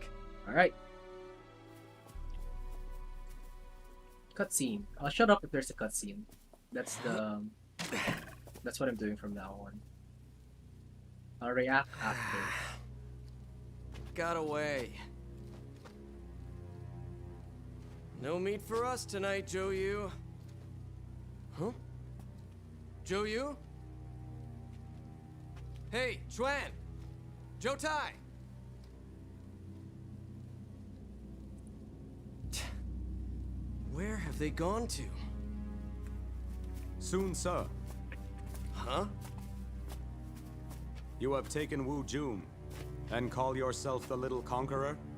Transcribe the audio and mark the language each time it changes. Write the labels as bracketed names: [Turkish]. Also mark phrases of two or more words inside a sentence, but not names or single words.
[English] All right. Cutscene. I'll shut up if there's a cutscene. That's what I'm doing from now on. I'll react after. Got away. No meat for us tonight, Joyu. Huh? Joyu? Hey, Chuan! Jotai! Where have they gone to? Soon, sir. Huh? You have taken Wu Jun and call yourself the Little Conqueror?